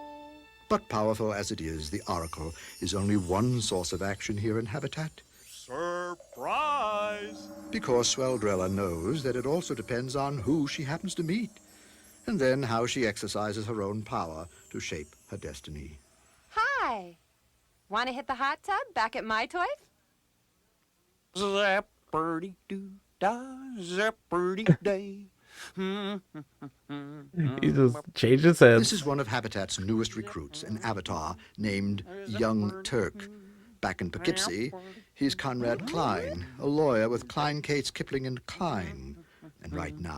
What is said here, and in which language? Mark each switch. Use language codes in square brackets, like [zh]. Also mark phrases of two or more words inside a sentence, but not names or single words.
[en] But powerful as it is, the Oracle is only one source of action here in Habitat. Surprise! Because Sveldrella knows that it also depends on who she happens to meet, and then how she exercises her own power to shape her destiny. Hi. Want to hit the hot tub back at my toy? Zapperdy-doo-da, zapperdy-day. He just changed his head. This is one of Habitat's newest recruits, an avatar named Young Turk. Back in Poughkeepsie, he's Conrad Klein, a lawyer with Klein, Cates, Kipling, and Klein. And right now,